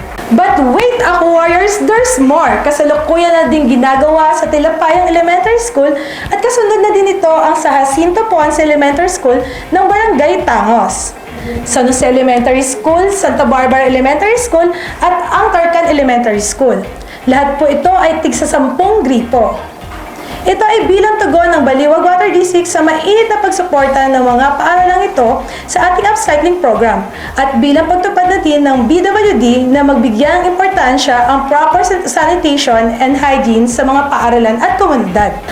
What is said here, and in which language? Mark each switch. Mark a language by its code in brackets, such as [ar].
[en] But wait, Ako Warriors, there's more! [tl] Kasalukuyan na din ginagawa sa Tilapayang Elementary School at kasunod na din ito ang sa Jacinto Ponce Elementary School ng Barangay Tangos. San Jose Elementary School, Santa Barbara Elementary School at ang Tarcan Elementary School. Lahat po ito ay tigsa 10 gripo. Ito ay bilang tugon ng Baliwag Water District sa mainit na pagsuporta ng mga paaralang ito sa ating upcycling program at bilang pagtupad na din ng BWD na magbigyan ng importansya ang [en] proper sanitation and hygiene [tl] sa mga paaralan at komunidad.